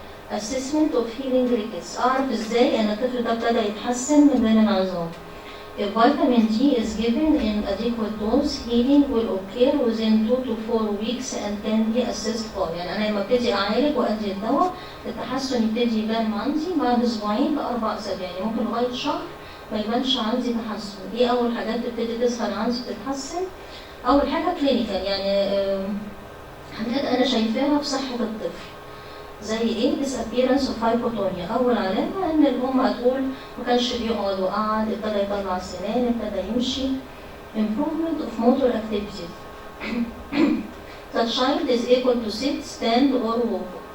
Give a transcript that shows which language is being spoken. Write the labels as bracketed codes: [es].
[en] Assessment of healing rickets. [ar] أعرف إزاي إن الطفل ده ابتدى يتحسن من بين العظام. [en] If vitamin D is given in adequate dose, healing will occur within 2 to 4 weeks and can be assessed by. [ar] يعني أنا لما ابتدي أعالج وأدي الدواء التحسن يبتدي يبان عندي بعد أسبوعين ل4 أسابيع، يعني ممكن لغاية شهر ما يبانش عندي تحسن. إيه أول حاجات تبتدي تظهر عندي تتحسن؟ أول حاجة كلينيكال، يعني حاجات أنا شايفاها في صحة الطفل. زي ايه؟ [en] disappearance of hypotonia. [ar] اول علامه ان الام هتقول ما كانش بيقعد وقعد، ابتدى يطلع سنان، ابتدى يمشي. [en] improvement of motor activities. The child is able to sit, stand or walk.